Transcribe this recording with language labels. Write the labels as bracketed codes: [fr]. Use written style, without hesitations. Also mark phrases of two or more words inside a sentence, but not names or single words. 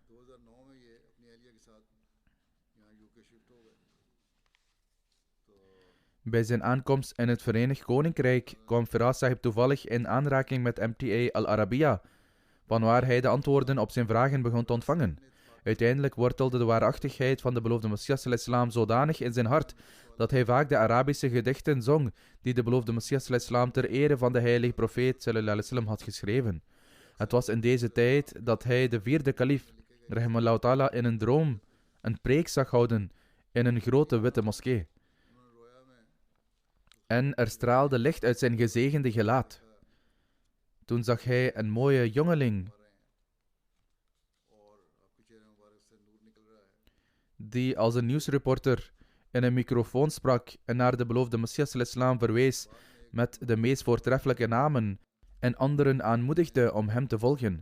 [nl] Bij zijn aankomst in het Verenigd Koninkrijk kwam Firas Sahib toevallig in aanraking met MTA Al Arabiya, vanwaar hij de antwoorden op zijn vragen begon te ontvangen. Uiteindelijk wortelde de waarachtigheid van de beloofde Messias al-Islam zodanig in zijn hart dat hij vaak de Arabische gedichten zong die de beloofde Messias al-Islam ter ere van de heilige profeet [ar] صلى الله عليه وسلم [nl] had geschreven. Het was in deze tijd dat hij de vierde kalif, [ar] رحمه الله تعالى, [nl] in een droom een preek zag houden in een grote witte moskee. En er straalde licht uit zijn gezegende gelaat. Toen zag hij een mooie jongeling die als een nieuwsreporter in een microfoon sprak en naar de beloofde Messias al-Islam verwees met de meest voortreffelijke namen en anderen aanmoedigde om hem te volgen.